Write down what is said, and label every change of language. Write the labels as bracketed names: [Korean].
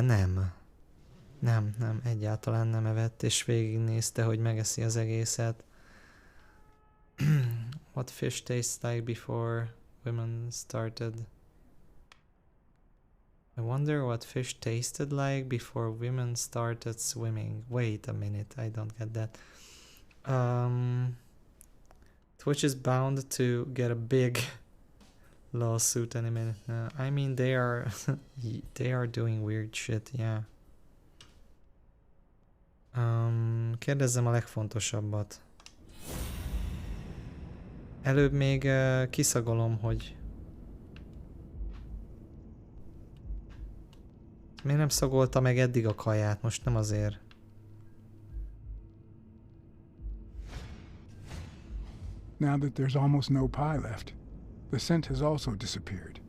[Hungarian] Nem, egyáltalán nem evett, és végignézte, hogy megeszi az egészet. [English] What fish tastes like before women started? I wonder what fish tasted like before women started swimming. Wait a minute, I don't get that. Twitch is bound to get a big lawsuit any minute now. I mean, they are doing weird shit, yeah. [Hungarian] Kérdezzem a legfontosabbat. Előbb még kiszagolom, hogy miért nem szagolta meg eddig a kaját, most nem azért. [English] Now that there's almost no pie left, the scent has also disappeared.